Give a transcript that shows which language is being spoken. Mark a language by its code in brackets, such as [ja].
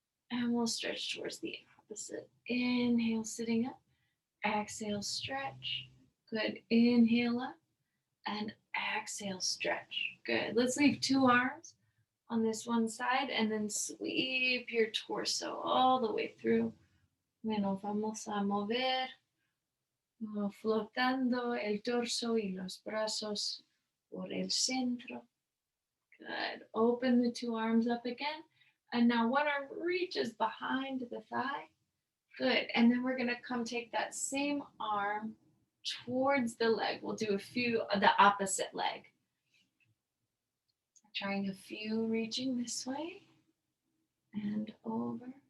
[en] And we'll stretch towards the opposite. Inhale, sitting up. Exhale, stretch. Good. Inhale up. And exhale, stretch. Good. Let's leave 2 arms on this one side and then sweep your torso all the way through. [es] Bueno, vamos a mover, flotando el torso y los brazos por el centro. [en] Good. Open the 2 arms up again. And now one arm reaches behind the thigh. Good. And then we're going to come take that same arm towards the leg. We'll do a few, the opposite leg. Trying a few, reaching this way and over.